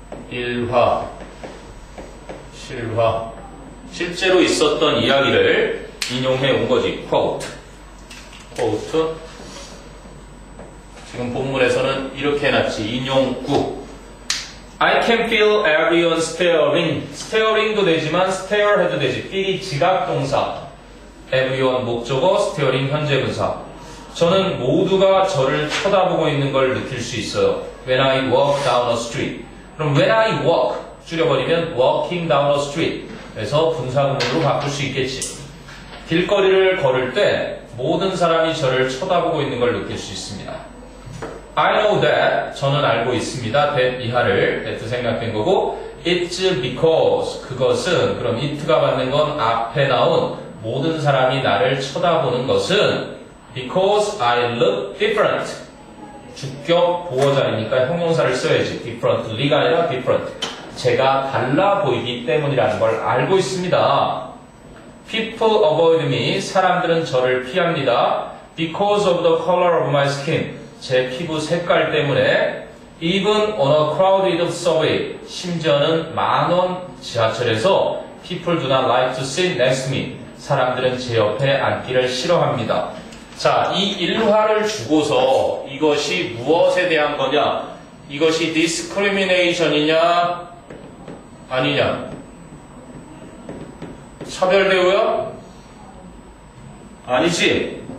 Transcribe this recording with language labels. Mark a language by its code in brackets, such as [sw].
[ko] 일화, 실화, 실제로 있었던 이야기를 인용해 온 거지. quote. 지금 본문에서는 이렇게 해놨지. 인용구. [en] I can feel everyone staring. [ko] staring도 되지만 stare 해도 되지. feel이 지각동사. everyone 목적어, staring 현재분사. 저는 모두가 저를 쳐다보고 있는 걸 느낄 수 있어요. [en] When I walk down a street. [ko] 그럼 [en] when I walk [ko] 줄여버리면 [en] walking down a street. [ko] 그래서 분사구문으로 바꿀 수 있겠지. 길거리를 걸을 때 모든 사람이 저를 쳐다보고 있는 걸 느낄 수 있습니다. [en] I know that. [ko] 저는 알고 있습니다. that 이하를 that 생략된 거고 [en] it's because [ko] 그것은 그럼 it가 받는 건 앞에 나온 모든 사람이 나를 쳐다보는 것은 [en] because I look different. [ko] 주격 보어자이니까 형용사를 써야지. differently가 아니라 different. 제가 달라 보이기 때문이라는 걸 알고 있습니다. [en] People avoid me. [ko] 사람들은 저를 피합니다. [en] Because of the color of my skin. [ko] 제 피부 색깔 때문에. [en] Even on a crowded subway. [ko] 심지어는 만원 지하철에서 [en] People do not like to sit next to me. [ko] 사람들은 제 옆에 앉기를 싫어합니다. 자, 이 일화를 주고서 이것이 무엇에 대한 거냐? 이것이 discrimination이냐? 아니냐? 차별대우야? 아니지.